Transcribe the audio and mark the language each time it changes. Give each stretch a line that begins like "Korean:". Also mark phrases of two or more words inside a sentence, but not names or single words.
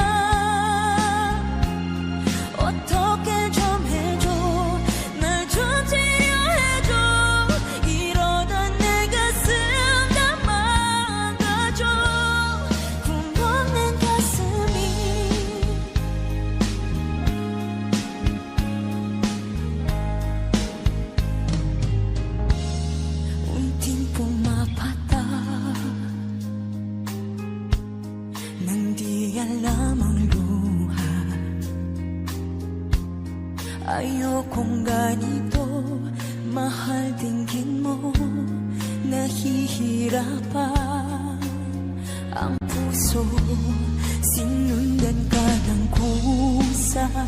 Korean: 어떻게 좀 해줘 날 좀 치료해줘 이러다 내 가슴 다 망가져 구멍난 가슴이 운팅품 아팠다
Filipino: Nang di alam ang luha Ayokong ganito Mahal dinggin mo Nahihirapan Ang puso Sinundan ka ng kusa